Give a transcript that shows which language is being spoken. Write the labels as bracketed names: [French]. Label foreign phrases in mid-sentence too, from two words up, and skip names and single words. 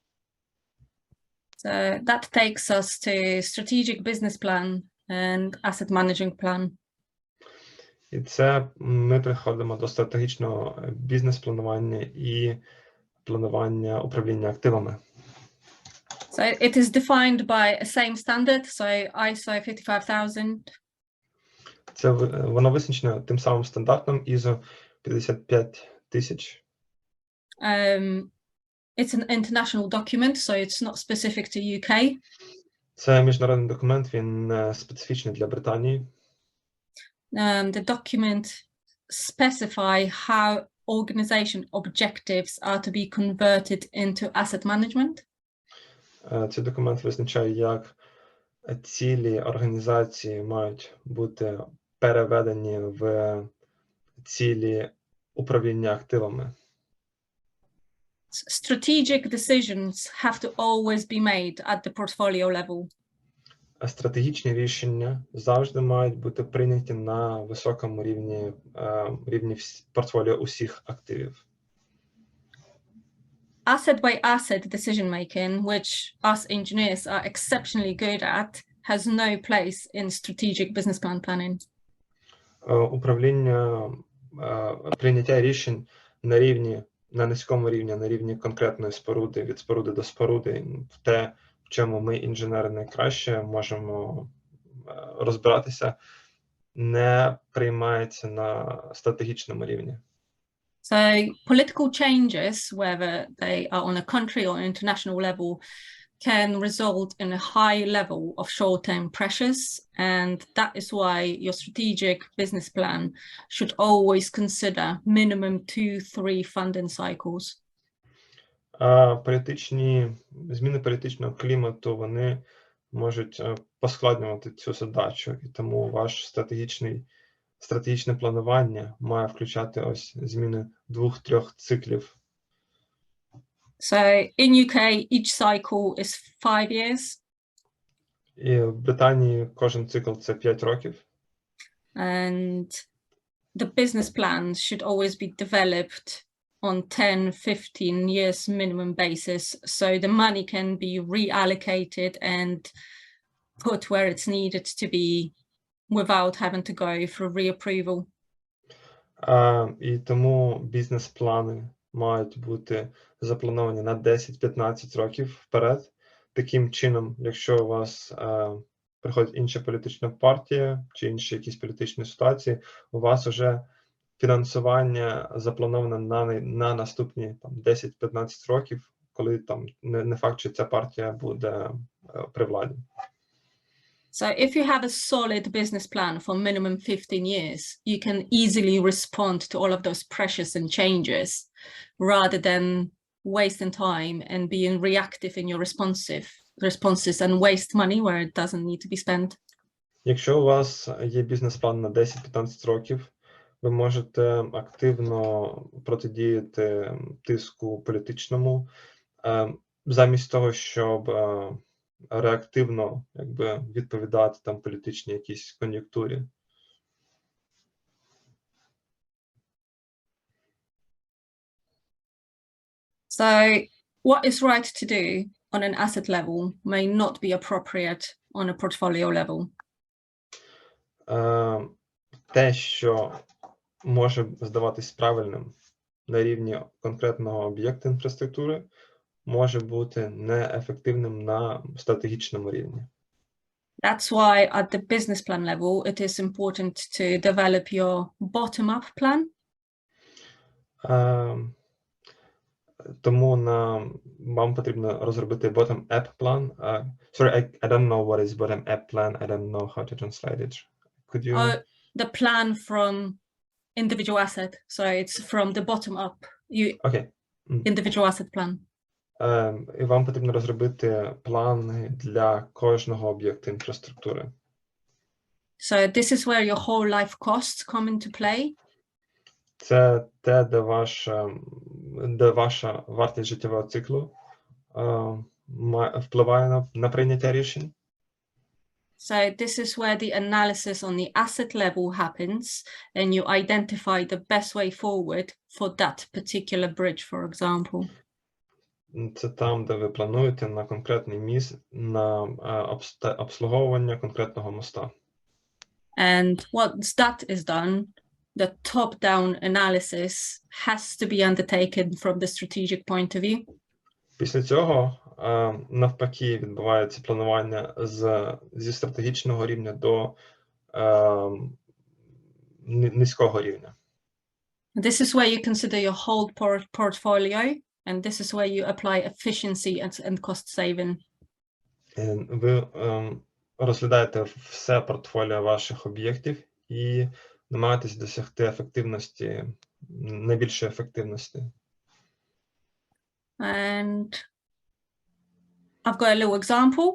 [English] So that takes us to strategic business plan and asset managing plan. [Ukrainian] І це ми приходимо до стратегічного бізнес-планування і планування управління активами. [English] So it is defined by a same standard, so ISO 55000. [Ukrainian] Воно визначено тим самим стандартом ISO 55000. [English] It's an international document, so it's not specific to UK. [Ukrainian] Це міжнародний документ, він не специфічний для Британії. [English] The document specify how organization objectives are to be converted into asset management. [Ukrainian] Цей документ визначає, як цілі організації мають бути переведені в цілі управління активами. [English] Strategic decisions have to always be made at the portfolio level. [Ukrainian] Стратегічні рішення завжди мають бути прийняті на високому рівні портфоліо усіх активів. [English] Asset by asset decision making, which us engineers are exceptionally good at, has no place in strategic business plan planning. [Ukrainian] Прийняття рішень на низькому рівні, на рівні конкретної споруди, від споруди до споруди, в те, в чому ми, інженери, найкраще можемо розбиратися, не приймається на стратегічному рівні. [English] So political changes, whether they are on a country or international level, can result in a high level of short-term pressures, and that is why your strategic business plan should always consider minimum 2-3 funding cycles. [Ukrainian] Зміни політичного клімату, вони можуть поскладнювати цю задачу, і тому ваш стратегічне планування має включати ось зміни 2-3 циклів. [English] So in UK, each cycle is 5 years. [Ukrainian] І в Британії кожен цикл – це 5 років. [English] And the business plans should always be developed on 10-15 years minimum basis, so the money can be reallocated and put where it's needed to be without having to go for reapproval. [Ukrainian] І тому бізнес-плани мають бути заплановані на 10-15 років вперед. Таким чином, якщо у вас приходить інша політична партія чи інші якісь політичні ситуації, у вас вже фінансування заплановане на наступні 10-15 років, коли там не факт, що ця партія буде при владі. [English] So if you have a solid business plan for minimum 15 years, you can easily respond to all of those pressures and changes rather than wasting time and being reactive in your responses and waste money where it doesn't need to be spent. [Ukrainian] Якщо у вас є бізнес-план на 10-15 років, ви можете активно протидіяти тиску політичному, замість того, щоб реактивно відповідати там політичній якійсь кон'юнктурі. [English] So what is right to do on an asset level may not be appropriate on a portfolio level. [Ukrainian] Те, що може здаватись правильним на рівні конкретного об'єкту інфраструктури, може бути неефективним на стратегічному рівні. [English] That's why at the business plan level, it is important to develop your bottom-up plan. [Ukrainian] Тому вам потрібно розробити bottom-up план. [English] Sorry, I don't know what is bottom-up plan. I don't know how to translate it. Could you? The plan from individual asset. So it's from the bottom up. Okay. Individual asset plan. [Ukrainian] І вам потрібно розробити плани для кожного об'єкту інфраструктури. [English] So this is where your whole life costs come into play. [Ukrainian] Це те, де ваша вартість життєвого циклу впливає на прийняття рішень. [English] So this is where the analysis on the asset level happens and you identify the best way forward for that particular bridge, for example. [Ukrainian] Це там, де ви плануєте на конкретний міст, на обслуговування конкретного моста. [English] And once that is done, the top-down analysis has to be undertaken from the strategic point of view. [Ukrainian] Після цього навпаки відбувається планування зі стратегічного рівня до низького рівня. [English] This is where you consider your whole portfolio, and this is where you apply efficiency and cost saving. [Ukrainian] Ви розглядаєте все портфоліо ваших об'єктів і намагаєтесь досягти ефективності, найбільшої ефективності. [English] And I've got a little example.